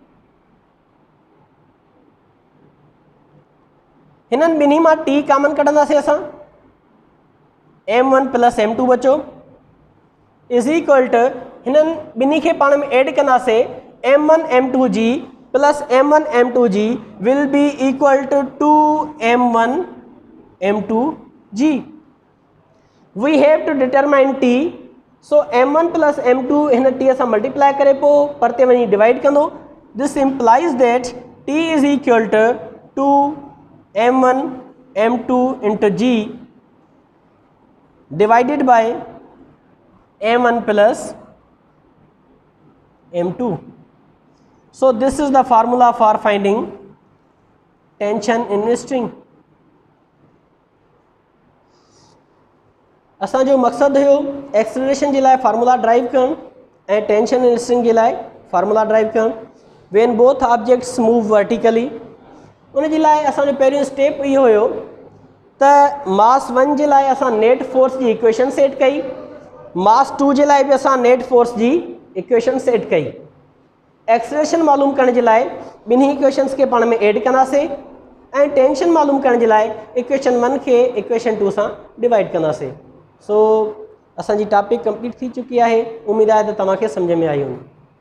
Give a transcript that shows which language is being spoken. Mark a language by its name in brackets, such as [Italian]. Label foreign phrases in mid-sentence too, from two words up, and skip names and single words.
[Sindhi] हिननि ॿिन्ही मां t कॉमन कढंदासीं असां m1 प्लस m2 बचो [English] is equal to [Sindhi] हिननि ॿिन्ही खे पाण में एड कंदासीं m1 m2 जी प्लस m1 m2 जी [English] will be equal to 2m1 m2 g we have to determine t so m1 plus m2 [Sindhi] हिन t सां मल्टीप्लाई करे पोइ परते वञी डिवाइड कंदो [English] this implies that t is equal to m1 m2 into g divided by m1 plus m2. So this is the formula for finding tension in string. [Sindhi] असांजो मक़सदु हुयो एक्सेलरेशन जे लाइ [English] formula derive [Sindhi] करणु ऐं [English] tension in string [Sindhi] जे लाइ [English] formula derive [Sindhi] करणु [English] when both objects move vertically [Sindhi] उन जे लाइ असांजो पहिरियों स्टेप इहो हुयो त मास 1 जे लाइ असां [English] net force [Sindhi] जी [English] equation set [Sindhi] कई मास 2 जे लाइ बि असां [English] net force [Sindhi] जी [English] equation set [Sindhi] कई एक्सेलरेशन मालूम करण जे लाइ ॿिन्ही इक्वेशन्स खे पाण में एड कंदासीं ऐं टेंशन मालूम करण जे लाइ इक्वेशन 1 खे इक्वेशन 2 सां डिवाइड कंदासीं सो असांजी [English] topic complete [Sindhi] थी चुकी आहे उमेद आहे त तव्हांखे सम्झ में आई हूंदी